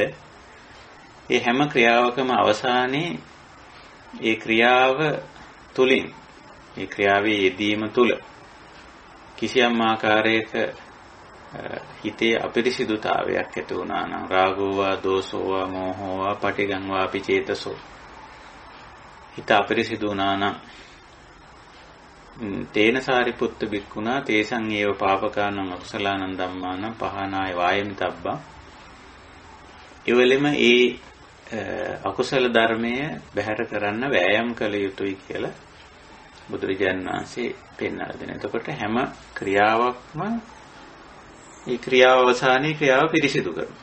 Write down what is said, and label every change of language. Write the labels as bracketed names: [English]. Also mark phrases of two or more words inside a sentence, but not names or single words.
[Sinhala] ඒ හැම ක්‍රියාවකම අවසානයේ ඒ ක්‍රියාව තුලින්, ඒ ක්‍රියාවේ යෙදීම තුල කිසියම් ආකාරයක හිතේ අපිරිසිදුතාවයක් ඇති වුණා නම් [Pali] රාගෝවා, දෝසෝවා, මෝහෝවා, පටිගංවා අපි චේතසෝ, [Sinhala] හිත අපිරිසිදු වුණා නම් [Pali] තේන සාරිපුත්ත බික්කුණා තේසං ඒව පාපකානං අකුසලානං ධම්මානං පහනාය වායමිතබ්බා. [Sinhala] එවලෙම ඒ අකුසල ධර්මය බැහැර කරන්න වෑයම් කළ යුතුයි කියලා බුදුරජාණන් වහන්සේ පෙන්වලා දෙනවා. එතකොට හැම ක්‍රියාවක්ම ඒ ක්‍රියාව අවසානයේ ක්‍රියාව පිරිසිදු කරනවා.